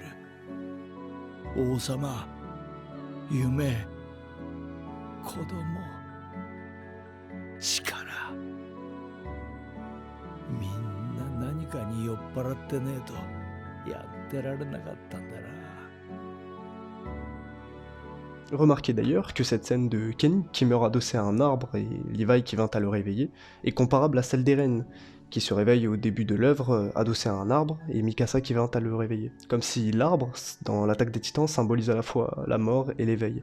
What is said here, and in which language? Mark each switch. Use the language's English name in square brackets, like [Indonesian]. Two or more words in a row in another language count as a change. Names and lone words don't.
[Japanese] 王様、夢、子供、力、みんな何かに酔っ払ってねえとやってられなかったんだな。 [French] Remarquez d'ailleurs que cette scène de Kenny qui meurt adossé à un arbre et Levi qui vint à le réveiller est comparable à celle d'Eren, qui se réveille au début de l'œuvre adossé à un arbre et Mikasa qui vint à le réveiller. Comme si l'arbre, dans l'attaque des titans, symbolise à la fois la mort et l'éveil.